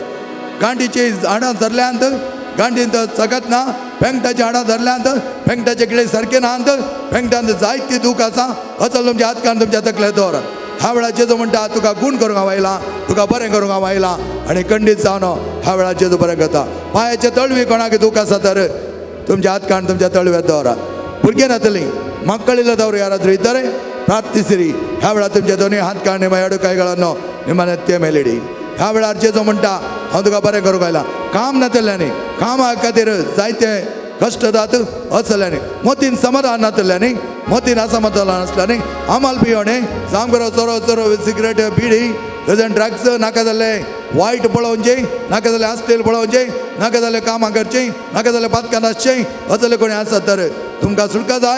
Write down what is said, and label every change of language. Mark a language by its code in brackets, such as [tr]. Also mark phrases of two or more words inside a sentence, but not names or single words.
[kok] गांठीची हाडां धरल्यांत गांठींत चगत ना, पेंगटाची हाडां धरल्यांत पेंगटाचे किडे सारखे नात, पेंगटांत जायती दूख आसा असले तुमचे हात काढून तुमच्या तकलेर दवरात. ह्या वेळा जेजो म्हणटा तुका गूण करूंक आयला, तुका बरें करूंक आयला आणि खंडीत जावन ह्या वेळा जेजो बरें करता. पांयाचे तळवी कोणाक दूख आसा तर तुमच्या हात काढून तुमच्या तळव्यार दवरात. भुरगीं नातलीं [kn] मಕ್ಕಳಿಲ್ಲ ಯಾರಾದರೂ ಇದ್ದರೆ ಪ್ರಾರ್ಥಿಸಿರಿ. [kok] ह्या वेळा तुमचे दोन्ही हात काढणे [kn] ಎರಡು ಕೈಗಳನ್ನು ನಿಮ್ಮ ನೆತ್ತಿಯ ಮೇಲಿಡಿ. [kok] ह्या वेळार जेजो म्हणटा हांव तुका बरें करूंक आयला. काम नातल्यांनी कामा खातीर जायते कश्ट जात असल्यांनी, मोतीन समाधान नातल्यांनी, मोतीन असमाधान आसल्यांनी आमाल पियोणे सामको चोरो सिगरेट बिडी गजन ड्रग्स नाका जाल्ले वायट पळोवचे, नाका जाल्यार आस्तेल पळोवचे, नाका जाल्यार कामां करचें, नाका जाल्यार पातकां नासचें असले कोणी आसा तर तुमकां सुटका जाय.